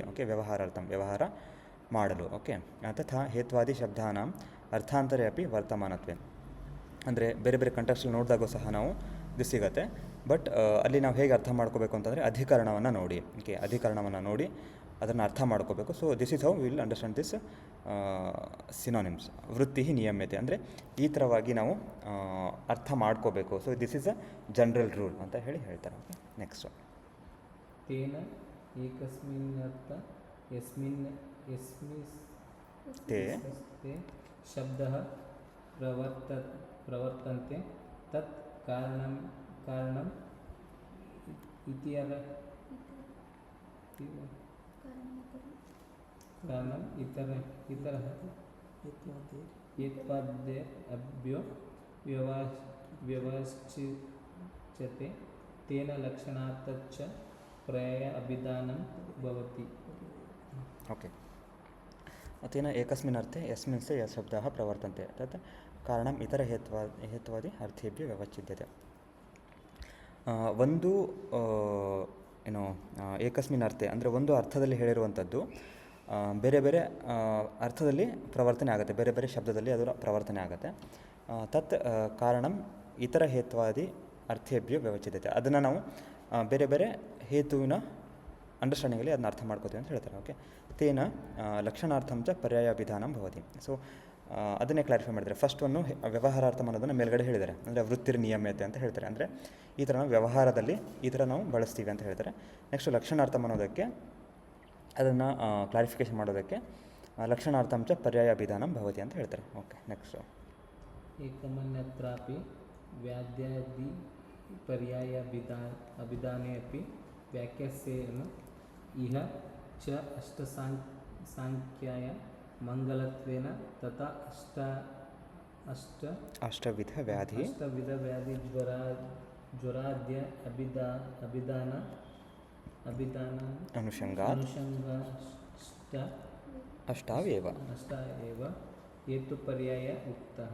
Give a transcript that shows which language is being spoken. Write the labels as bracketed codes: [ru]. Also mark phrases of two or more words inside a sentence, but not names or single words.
[kn] ಓಕೆ, ವ್ಯವಹಾರಾರ್ಥಂ ವ್ಯವಹಾರ ಮಾಡಲು. ಓಕೆ, [sa] ತಥಾ ಹೇತ್ವಾದಿ ಶಬ್ದಾನಾಂ ಅರ್ಥಾಂತರೇ ಅಪಿ ವರ್ತಮಾನತ್ವೆ [kn] ಅಂದರೆ ಬೇರೆ ಬೇರೆ ಕಂಟೆಕ್ಸ್ಟಲ್ಲಿ ನೋಡಿದಾಗೂ ಸಹ ನಾವು ಇದು ಸಿಗುತ್ತೆ. ಬಟ್ ಅಲ್ಲಿ ನಾವು ಹೇಗೆ ಅರ್ಥ ಮಾಡ್ಕೋಬೇಕು ಅಂತಂದರೆ ಅಧಿಕರಣವನ್ನು ನೋಡಿ. ಓಕೆ, ಅಧಿಕರಣವನ್ನು ನೋಡಿ ಅದನ್ನು ಅರ್ಥ ಮಾಡ್ಕೋಬೇಕು. [en] so this is how will understand this synonyms. [sa] ವೃತ್ತಿ ನಿಯಮ್ಯತೆ [kn] ಅಂದರೆ ಈ ಥರವಾಗಿ ನಾವು ಅರ್ಥ ಮಾಡ್ಕೋಬೇಕು. [en] so this is a general rule [kn] ಅಂತ ಹೇಳ್ತಾರೆ. [en] okay, next [sa] ತೇನ ಏಕಸ್ಮಿನ್ನರ್ಥ ತೇ ಶಬ್ದಃ ಪ್ರವರ್ತಂತೆ ತತ್ ಕಾರಣಂ ಇತರಃ ಏತ್ವಾದ್ಯೇಭ್ಯೋ ವ್ಯವಚ್ಯತೆ ತೇನ ಲಕ್ಷಣಾರ್ಥಚ್ಚ ಪರ್ಯಾಯ ಅಭಿಧಾನಂ ಭವತಿ. ಓಕೆ, ತೇನ ಏಕಸ್ಮಿನ್ ಅರ್ಥೆ ಯಸ್ಮಿನ್ ಸೆ ಯತ್ ಶಬ್ದಃ ಪ್ರವರ್ತಂತೆ ತತ್ ಕಾರಣಂ ಇತರ ಹೇತ್ವಾದಿ ಅರ್ಥೇಭ್ಯ ವ್ಯವಚ್ಛಿದ್ಯತೆ. [kn] ಒಂದು ಏನು [sa] ಏಕಸ್ಮಿನ್ ಅರ್ಥೆ [kn] ಅಂದರೆ ಒಂದು ಅರ್ಥದಲ್ಲಿ ಹೇಳಿರುವಂಥದ್ದು ಬೇರೆ ಬೇರೆ ಅರ್ಥದಲ್ಲಿ ಪ್ರವರ್ತನೆ ಆಗುತ್ತೆ, ಬೇರೆ ಬೇರೆ ಶಬ್ದದಲ್ಲಿ ಅದು ಪ್ರವರ್ತನೆ ಆಗುತ್ತೆ. [sa] ತತ್ ಕಾರಣಂ ಇತರ ಹೇತ್ವಾದಿ ಅರ್ಥೇಭ್ಯ ವ್ಯವಚ್ಛಿದ್ಯತೆ, [kn] ಅದನ್ನು ನಾವು ಬೇರೆ ಬೇರೆ ಹೇತುವಿನ ಅಂಡರ್ಸ್ಟ್ಯಾಂಡಿಂಗಲ್ಲಿ ಅದನ್ನ ಅರ್ಥ ಮಾಡ್ಕೋತೀವಿ ಅಂತ ಹೇಳ್ತಾರೆ. [sa] ಓಕೆ, ತೇನ ಲಕ್ಷಣಾರ್ಥಂ ಚ ಪರ್ಯಾಯ ವಿಧಾನಂ ಭವತಿ. [kn] ಸೊ ಅದನ್ನೇ ಕ್ಲಾರಿಫೈ ಮಾಡಿದರೆ ಫಸ್ಟ್ ಒಂದು ವ್ಯವಹಾರಾರ್ಥಂ ಅನ್ನೋದನ್ನು ಮೇಲ್ಗಡೆ ಹೇಳಿದ್ದಾರೆ, ಅಂದರೆ [sa] ವೃತ್ತಿರ್ ನಿಯಮ್ಯತೆ [kn] ಅಂತ ಹೇಳ್ತಾರೆ. ಅಂದರೆ ಈ ಥರ ನಾವು ವ್ಯವಹಾರದಲ್ಲಿ ಈ ಥರ ನಾವು ಬಳಸ್ತೀವಿ ಅಂತ ಹೇಳ್ತಾರೆ. ನೆಕ್ಸ್ಟ್ ಲಕ್ಷಣಾರ್ಥಂ ಅನ್ನೋದಕ್ಕೆ ಅದನ್ನು ಕ್ಲಾರಿಫಿಕೇಷನ್ ಮಾಡೋದಕ್ಕೆ [sa] ಲಕ್ಷಣಾರ್ಥಂ ಚ ಪರ್ಯಾಯ ವಿಧಾನಂ ಭವತಿ [kn] ಅಂತ ಹೇಳ್ತಾರೆ. [en] okay, next [sa] ಏಕಮನ್ಯತ್ರಾಪಿ ವ್ಯಾದ್ಯಾದಿ ಪರ್ಯಾಯ ಅಭಿಧಾನೆ ಅಪಿ ವ್ಯಾಖ್ಯಾಸ್ಯೇನ ಇಹ ಚ ಅಷ್ಟಸಾಂಖ್ಯಾಯ ಮಂಗಲತ್ವೇನ ತಥಾ ಅಷ್ಟವಿಧ ವ್ಯಾಧಿ ಜ್ವರಾದ್ಯ ಅಭಿಧಾನ ಅನುಷಂಗಾತ್ ಅಷ್ಟಾವೇವ ಹೇತುಪರ್ಯಾಯ ಉಕ್ತಃ.